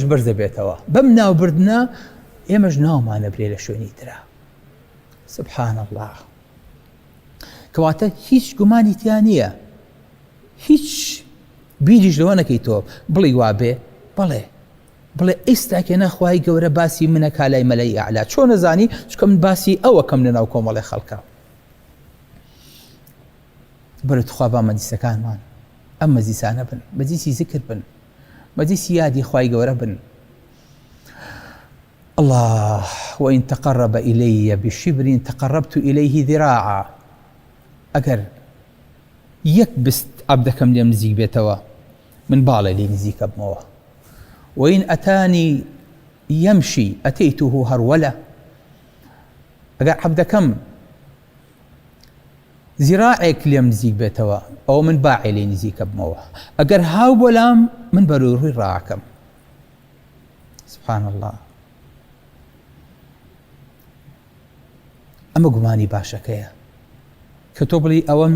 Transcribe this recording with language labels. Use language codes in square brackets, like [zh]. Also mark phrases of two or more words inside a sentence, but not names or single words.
[ckb] بەرز دەبێتەوە بەم ناوبردنە ئێمەش ناومانە برێ لە شوێنی ترە [ar] سبحان الله [ckb] کەواتە هیچ گومانی تیا نییە هیچ بیریش لەوە نەکەی تۆ بڵی وابێ بڵێ ئێستاکە نەخوای گەورە باسی منەکا لای مەلەی ئەعلا چۆن نەزانی چکە من باسی ئەوەکەم لەناو کۆمەڵی خەڵکە بەرە توخوا با مەجلیسەکانمان ئەم مەجلیسانە بن مەجلیسی زیکر بن مەجلیسی یادی خوای گەورە بن الله [ar] وإن تقرب إلي بشبر تقربت إليه ذراعا [ckb] ئەگەر یەک بست عەبدەکەم لێم نزیک بێتەوە من باڵێ لێ نزیکە بمەوە [ar] وإن أتاني يمشي أتيته هرولة [ckb] ئەگەر عەبدەکەم زراعێک لێم نزیک بێتەوە ئەوە من باعێ لێ نزیکە بمەوە ئەگەر هاو بۆلام من بەروڕووی ڕاکەم [ar] سبحان الله [ckb] ئەمە گومانی باشەکەیە کە تۆ بڵی ئەوە من